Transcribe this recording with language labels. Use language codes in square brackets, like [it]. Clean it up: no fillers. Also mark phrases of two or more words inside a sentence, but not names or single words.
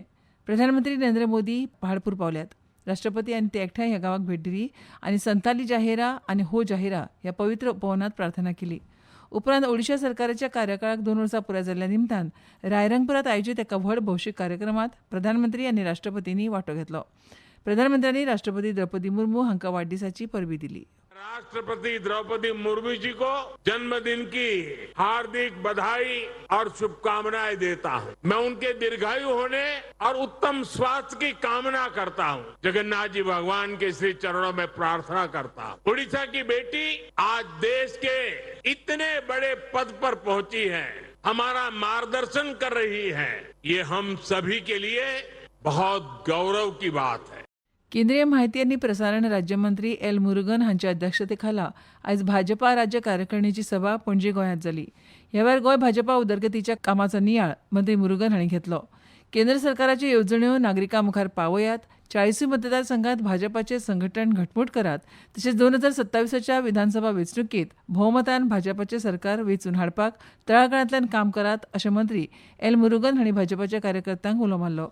[kok] प्रधानमंत्री नरेंद्र मोदी पहाडपूर पावल्यात. राष्ट्रपती आनी ते एकठांय ह्या गांवाक भेट दिली आनी संताली जाहेरा आनी हो जाहेरा ह्या पवित्र उपवनांत प्रार्थना केली. उपरांत ओडिशा सरकाराच्या कार्यकाळाक 2 वर्सां पुराय जाल्ल्या निमतान रायरंगपुरांत आयोजीत एका व्हड भौशीक कार्यक्रमांत प्रधानमंत्री आनी राष्ट्रपतींनी वांटो घेतलो. प्रधानमंत्र्यांनी राष्ट्रपती द्रौपदी मुर्मू हांकां वाडदिसाची परबीं दिली. [hi] राष्ट्रपति द्रौपदी मुर्मू जी को जन्मदिन की हार्दिक बधाई और शुभकामनाएं देता हूं। मैं उनके दीर्घायु होने और उत्तम स्वास्थ्य की कामना करता हूं। जगन्नाथ जी भगवान के श्री चरणों में प्रार्थना करता हूं। उड़ीसा की बेटी आज देश के इतने बड़े पद पर पहुंची है, हमारा मार्गदर्शन कर रही है, ये हम सभी के लिए बहुत गौरव की बात है. [kok] केंद्रीय माहिती आनी प्रसारण राज्यमंत्री एल मुरुगन हांच्या अध्यक्षतेखाला आयज भाजपा राज्य कार्यकारिणीची सभा पणजी गोंयांत जाली. ह्या वेळार गोंय भाजपा उदरगतीच्या कामाचो नियाळ मंत्री मुरुगन हांणी घेतलो. केंद्र सरकाराच्यो येवजण्यो नागरिकां मुखार पावयात, 40 मतदारसंघात भाजपाचें संघटन घटमूट करात, तशेंच 2027च्या विधानसभा वेंचणुकेंत भोवमतान भाजपाचें सरकार वेंचून हाडपाक तळागाळांतल्यान काम करात अशें मंत्री एल मुरुगन हांणी भाजपाच्या कार्यकर्त्यांक उलो मारलो.